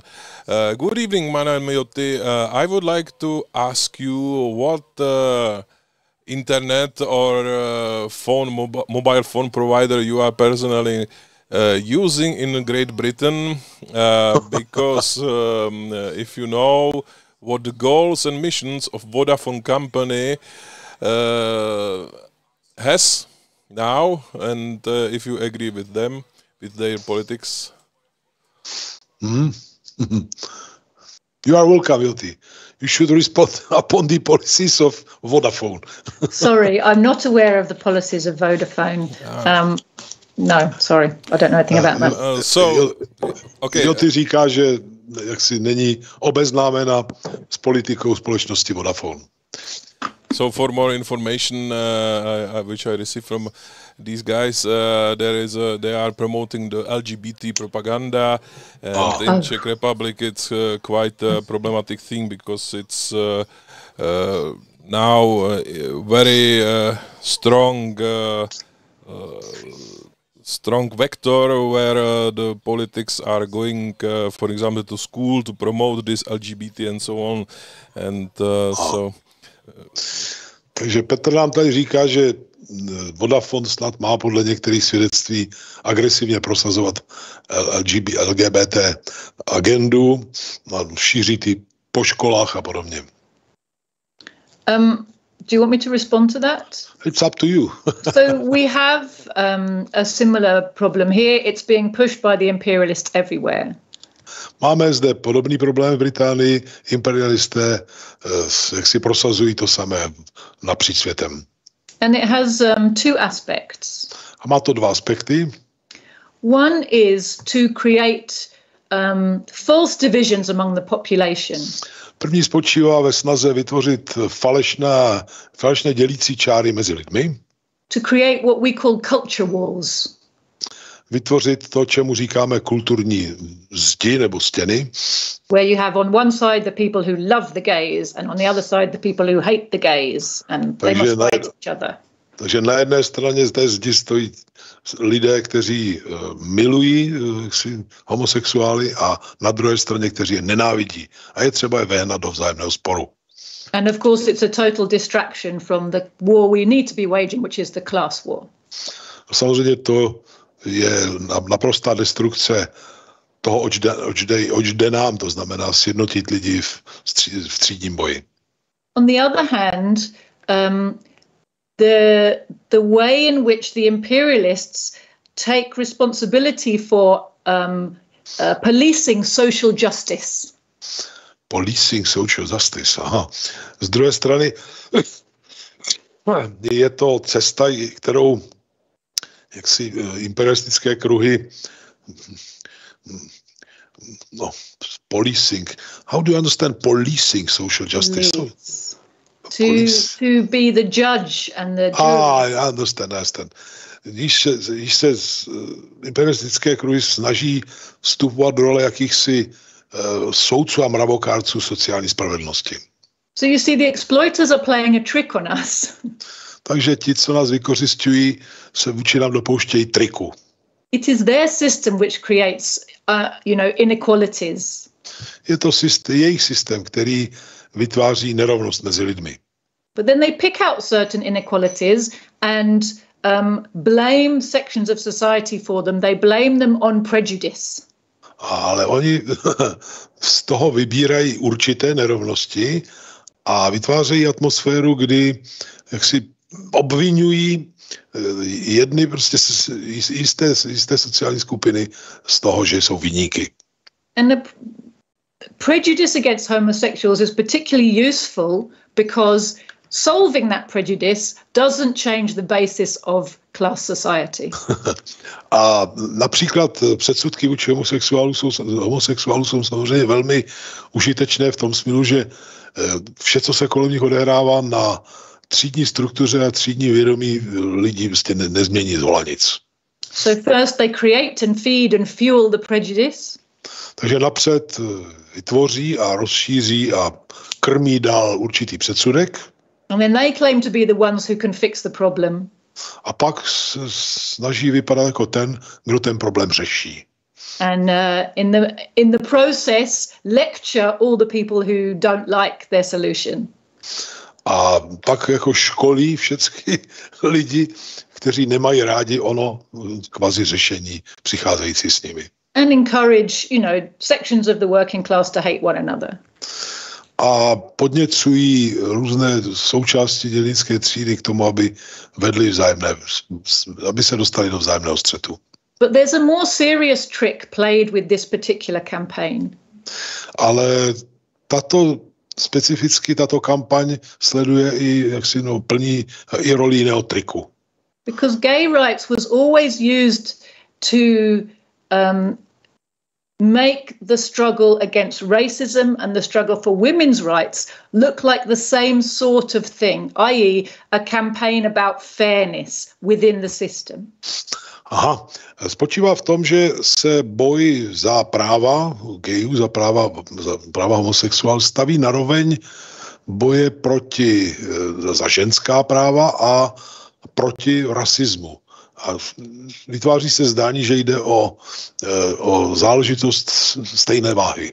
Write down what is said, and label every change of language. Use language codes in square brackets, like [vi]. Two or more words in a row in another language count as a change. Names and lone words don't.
[en] Good evening, my name is Joti. I would like to ask you what internet or mobile phone provider you are personally using in Great Britain, because if you know what the goals and missions of Vodafone company has now, and if you agree with them, with their politics. You are welcome, Joti. You should respond upon the policies of Vodafone. Sorry, I'm not aware of the policies of Vodafone. No, sorry, I don't know anything about that. Okay. [cs] Joti říká, že jaksi není obeznámena s politikou společnosti Vodafone. [en] So for more information, which I received from these guys, they are promoting the LGBT propaganda, and in Czech Republic it's quite a problematic thing, because it's now very strong vector where the politics are going, for example, to school to promote this LGBT and so on, and [cs] Takže Petr nám tady říká, že Vodafone snad má podle některých svědectví agresivně prosazovat LGBT agendu, šíří ty po školách a podobně. [en] Do you want me to respond to that? It's up to you. So we have a similar problem here. It's being pushed by the imperialists everywhere. [cs] Máme zde podobný problém v Británii. Imperialisté jak si prosazují to samé napříč světem. [en] And it has two aspects. [cs] A má to dva aspekty. [en] One is to create false divisions among the population. [cs] První spočívá ve snaze vytvořit falešné dělící čáry mezi lidmi. [en] to create what we call culture wars. [cs] Vytvořit to, čemu říkáme kulturní zdi nebo stěny. [en] Where you have on one side the people who love the gays and on the other side the people who hate the gays and they must fight each other. [cs] Takže na jedné straně z té zdi stojí lidé, kteří milují homosexuály a na druhé straně, kteří je nenávidí. A je třeba je vehnat do vzájemného sporu. [en] And of course it's a total distraction from the war we need to be waging, which is the class war. [cs] Samozřejmě to je naprostá destrukce toho, oč jde nám, to znamená sjednotit lidi v třídním boji. [en] On the other hand, the way in which the imperialists take responsibility for policing social justice. Policing social justice, aha. [cs] Z druhé strany je to cesta, kterou jaksi imperialistické kruhy policing. [en] How do you understand policing social justice? To be the judge and the jury. I understand. [cs] Když se imperialistické kruhy snaží vstupovat do role jakýchsi soudců a mravokárců sociální spravedlnosti. [en] So you see, the exploiters are playing a trick on us. [cs] Takže ti, co nás vykořisťují, se vůči nám dopouštějí triku. [en] It is their system which creates, inequalities. [cs] Je to jejich systém, který vytváří nerovnost mezi lidmi. [en] But then they pick out certain inequalities and blame sections of society for them. They blame them on prejudice. [cs] Ale oni z toho vybírají určité nerovnosti a vytvářejí atmosféru, kdy jaksi obvinují jedny prostě jisté sociální skupiny z toho, že jsou viníky. [en] And the prejudice against homosexuals is particularly useful because solving that prejudice doesn't change the basis of class society. [cs] A například předsudky vůči homosexuálům jsou samozřejmě velmi užitečné v tom smyslu, že vše, co se kolem nich odehrává na třídní struktuře a třídní vědomí lidí prostě nezmění z holanic. [en] So first they create and feed and fuel the prejudice. [cs] Takže napřed vytvoří a rozšíří a krmí dál určitý předsudek. [en] And then they claim to be the ones who can fix the problem. [cs] A pak snaží vypadat jako ten, kdo ten problém řeší. [en] And in the process lecture all the people who don't like their solution. [cs] A pak jako školí všechny lidi, kteří nemají rádi ono kvazi řešení přicházející s nimi. [en] And encourage, sections of the working class to hate one another. [cs] A podněcují různé součásti dělnické třídy k tomu, aby se dostali do vzájemného střetu. [en] But there's a more serious trick played with this particular campaign. [cs] Ale tato kampaň sleduje i plní i roli jiného triku. [en] Because gay rights was always used to make the struggle against racism and the struggle for women's rights look like the same sort of thing, i.e. a campaign about fairness within the system. [cs] Aha, spočívá v tom, že se boj za práva gayů, za práva homosexuálů staví naroveň boje za ženská práva a proti rasismu. A vytváří se zdání, že jde o záležitost stejné váhy.